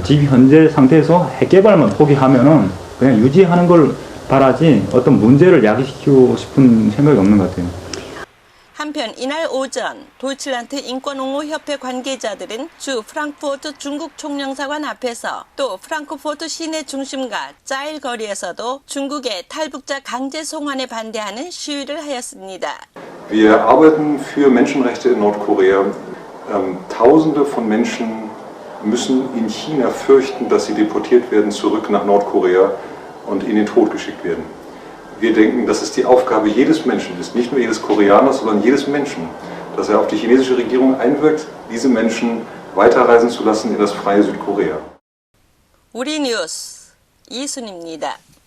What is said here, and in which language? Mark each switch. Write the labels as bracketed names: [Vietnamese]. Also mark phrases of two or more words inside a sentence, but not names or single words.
[Korean] 지금 현재 상태에서 핵 개발만 포기하면은 그냥 유지하는 걸 바라지 어떤 문제를 야기시키고 싶은 생각이 없는 것 같아요. 한편 이날 오전 도이칠란드 인권옹호협회 관계자들은 주 프랑크푸르트 중국 총領사관 앞에서 또 프랑크푸르트 시내 중심가 짜일 거리에서도 중국의 탈북자 강제 송환에 반대하는 시위를 하였습니다. [German] Wir arbeiten für Menschenrechte in Nordkorea. Tausende von Menschen müssen in China fürchten, dass sie deportiert werden zurück nach Nordkorea und in den Tod geschickt werden. Wir denken, dass es die Aufgabe jedes Menschen ist, nicht nur jedes Koreaners, sondern jedes Menschen, dass er auf die chinesische Regierung einwirkt, diese Menschen weiterreisen zu lassen in das freie Südkorea. [Korean] 우리 뉴스 이순입니다.